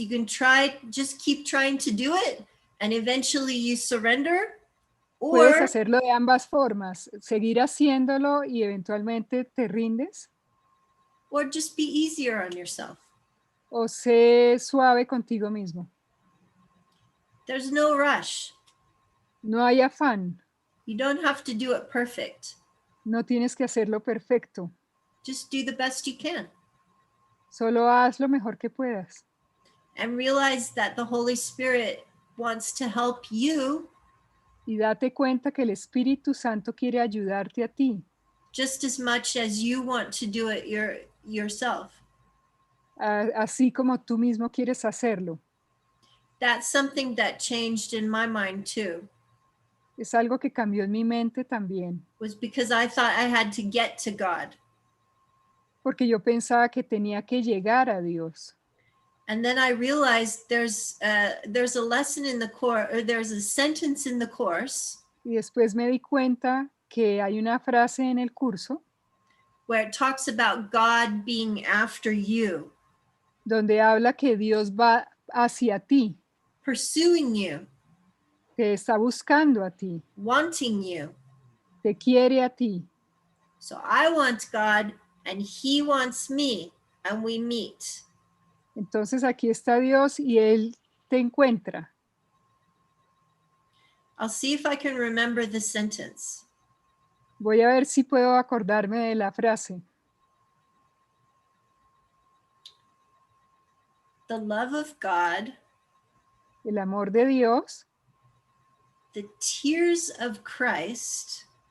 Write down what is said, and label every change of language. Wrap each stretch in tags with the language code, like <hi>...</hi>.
<en>You can just keep trying to do it, and eventually you surrender.</en> <es>Puedes</es> <en>Or</en> <es>hacerlo de ambas formas, seguir haciéndolo y eventualmente te rindes,</es> <en>just be easier on yourself.</en> <es>o sé suave contigo mismo.</es> <en>There's no rush.</en> <es>No hay afán,</es> <en>You don't have to do it perfect.</en> <es>no tienes que hacerlo perfecto,</es> <en>Just do the best you can.</en> <es>solo haz lo mejor que puedas.</es> <en>And realize that the Holy Spirit wants to help you</en> <es>Y date cuenta que el Espíritu Santo quiere ayudarte a ti,</es> <en>just as much as you want to do it yourself.</en> <es>así como tú mismo quieres hacerlo.</es> <en>That's something that changed in my mind too.</en> <es>Es algo que cambió en mi mente también,</es> <en>Was because I thought I had to get to God.</en> <es>porque yo pensaba que tenía que llegar a Dios.</es> <en>And then I realized there's a lesson in the course, or there's a sentence in the course</en> <es>Y después me di cuenta que hay una frase en el curso</es> <en>where it talks about God being after you,</en> <es>donde habla que Dios va hacia ti,</es> <en>pursuing you,</en> <es>te está buscando a ti,</es> <en>wanting you.</en> <es>te quiere a ti.</es> <en>So I want God and he wants me, and we meet.</en> <es>Entonces aquí está Dios y Él te encuentra.</es> <en>I'll see if I can remember the sentence.</en> <es>Voy a ver si puedo acordarme de la frase.</es> <en>The love of God,</en> <es>El amor de Dios,</es> <en>the tears of Christ,</en>